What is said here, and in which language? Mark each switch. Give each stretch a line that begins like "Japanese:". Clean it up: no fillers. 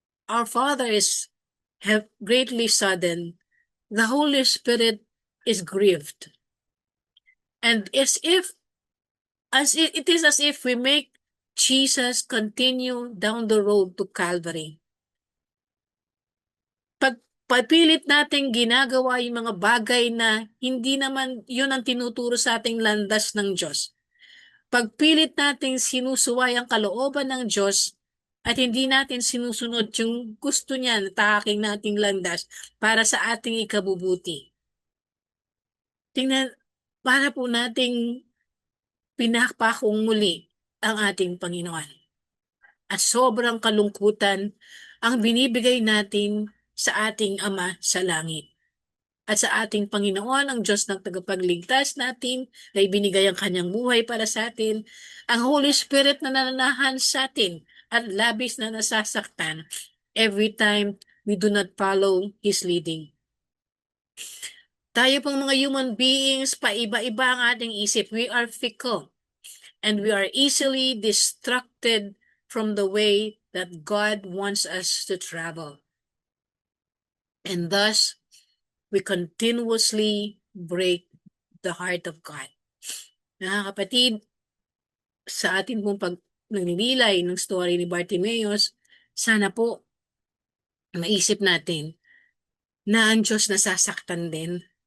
English: Our Father is greatly saddened. The Holy Spirit is grieved. And it is as if we make Jesus continue down the road to Calvary.
Filipino: Pagpilit natin ginagawa yung mga bagay na hindi naman yun ang tinuturo sa ating landas ng Diyos. Pagpilit natin sinusuway ang kalooban ng Diyos at hindi natin sinusunod yung gusto niya na tahaking nating landas para sa ating ikabubuti. Tingnan, para po nating pinakpakong muli ang ating Panginoon. At sobrang kalungkutan ang binibigay natin sa ating Ama sa langit. at sa ating Panginoon, ang Diyos ng tagapagligtas natin, na ibinigay ang kanyang buhay para sa atin, ang Holy Spirit na nananahan sa atin at labis na nasasaktan
English: every time we do not follow His leading.
Filipino: Tayo pong mga human beings, paiba-iba ang ating isip.
English: We are fickle and we are easily distracted from the way that God wants us to travel. And thus, we continuously break the heart of God.
Filipino: Mga kapatid, sa ating pong nagninilay ng story ni Bartimaeus, sana po maisip natin na ang Diyos nasasaktan din.